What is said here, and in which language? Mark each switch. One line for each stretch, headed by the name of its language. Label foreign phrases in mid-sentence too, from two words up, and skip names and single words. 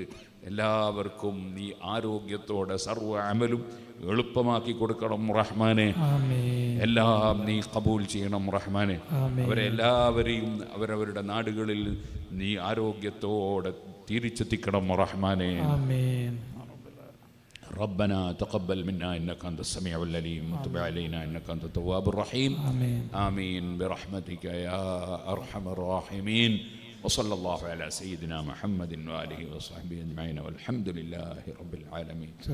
Malayalam: എല്ലാവർക്കും നീ ആരോഗ്യത്തോടെ സർവ്വ അമലും എളുപ്പമാക്കി കൊടുക്കണം റഹ്മാനെ. എല്ലാം നീ ഖബൂൽ ചെയ്യണം റഹ്മാനെ. അവരെ എല്ലാവരെയും അവരവരുടെ നാടുകളിൽ നീ ആരോഗ്യത്തോടെ തിരിച്ചെത്തിക്കണം റഹ്മാനെ.
Arabic: ربنا تقبل منا إنك أنت السميع العليم وتب علينا إنك أنت التواب الرحيم. آمين برحمتك يا أرحم الراحمين. وصلى الله على سيدنا محمد وآله وصحبه أجمعين والحمد لله رب العالمين.